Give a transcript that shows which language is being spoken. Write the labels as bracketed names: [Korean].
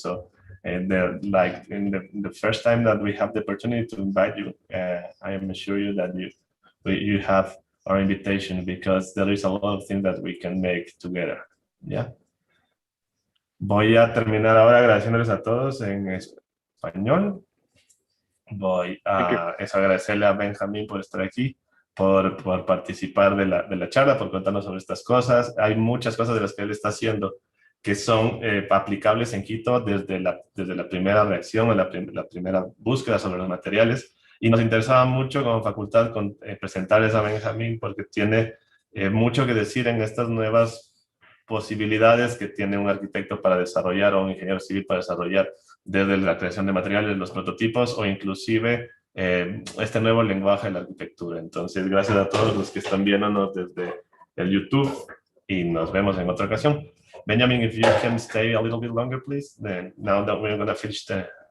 [English] So, like in the first time that we have the opportunity to invite you, I am assure you that you have our invitation, because there is a lot of things that we can make together. Yeah. [Spanish] Voy a terminar ahora agradeciéndoles a todos en español. Voy a agradecerle a Benjamín por estar aquí, por participar de la charla, por contarnos sobre estas cosas. Hay muchas cosas de las que él está haciendo que son aplicables en Quito desde la primera reacción, la primera búsqueda sobre los materiales. Y nos interesaba mucho como facultad presentarles a Benjamín, porque tiene mucho que decir en estas nuevas posibilidades que tiene un arquitecto para desarrollar, o un ingeniero civil para desarrollar, desde la creación de materiales, los prototipos, o inclusive este nuevo lenguaje de la arquitectura. Entonces, gracias a todos los que están viéndonos desde el YouTube, y nos vemos en otra ocasión. [English] Benjamin, if you can stay a little bit longer, please. Then now that we're going to finish the...